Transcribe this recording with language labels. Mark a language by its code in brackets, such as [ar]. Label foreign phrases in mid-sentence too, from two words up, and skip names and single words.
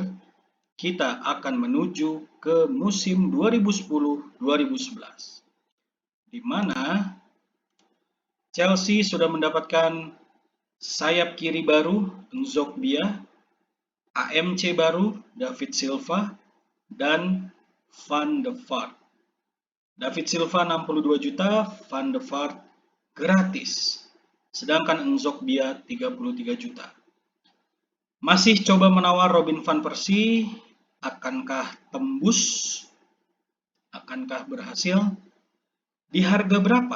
[id] Kita akan menuju ke musim 2010-2011. Di mana Chelsea sudah mendapatkan sayap kiri baru, Nzokbia, AMC baru, David Silva, dan Van de Vaart. David Silva 62 juta, Van de Vaart gratis. Sedangkan Nzokbia 33 juta. Masih coba menawar Robin van Persie, akankah tembus? Akankah berhasil? Di harga berapa?